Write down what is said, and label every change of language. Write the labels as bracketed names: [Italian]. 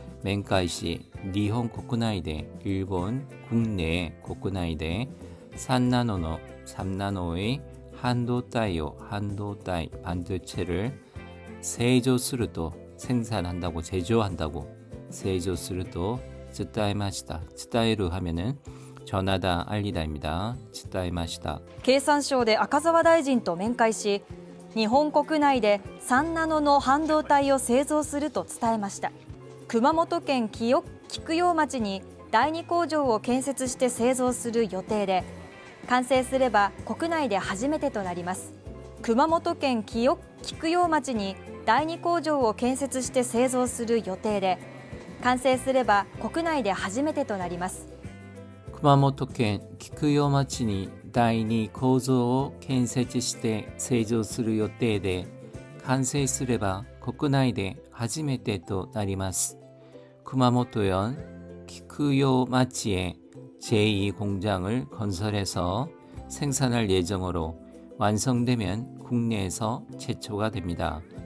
[Korean] 멘카이시, 니혼 코쿠나이데, 일본 국내 코쿠나이데, 3나노의 한도타이 반도체를 [Japanese] 세조すると [Korean] 생산한다고, 제조한다고, 세조すると [Japanese] 伝える [Korean] 하면은 전하다, 알리다입니다. [Japanese] 伝えました。経産省で赤澤大臣と面会し、日本国内で3ナノの半導体を製造すると伝えました。熊本県菊陽町に第2工場を建設して製造する予定で、完成すれば国内で初めてとなります。熊本県菊陽町に第2工場を建設して製造する予定で、完成すれば国内で初めてとなります。熊本県菊陽町に第2工場を建設して製造する予定で、完成すれば国内で初めてとなります。 [Korean] 熊本県菊陽町에 제2 공장을 건설해서 생산할 예정으로 완성되면 국내에서 최초가 됩니다.